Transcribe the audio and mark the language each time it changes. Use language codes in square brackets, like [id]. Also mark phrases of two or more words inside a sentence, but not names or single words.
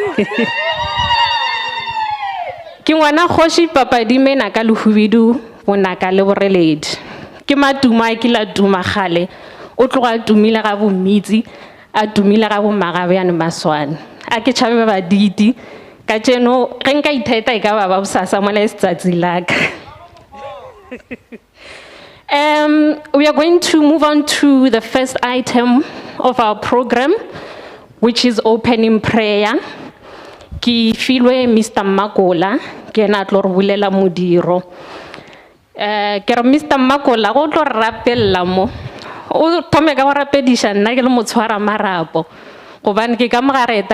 [nso] ke ngwana kgoši papadimena ka lehubidu bonaka le boreledi ke matuma ke la duma gale o tloga tumile ga bo mitsi a tumile ga bo Magabeane Maswane a ke tšhabe ba diti ka tseno ge nka itheta ka ba bosasa mola letsatsi laka. [en] We are going to move on to the first item of our program, which is opening prayer. [nso] Ki filwe Mr. Makola ke na tlo re bulela modiro. Ke re Mr. Makola go tlo rapella mo o thome ka go rapedisha nna ke le motshwara marapo gobane ke ka mogareta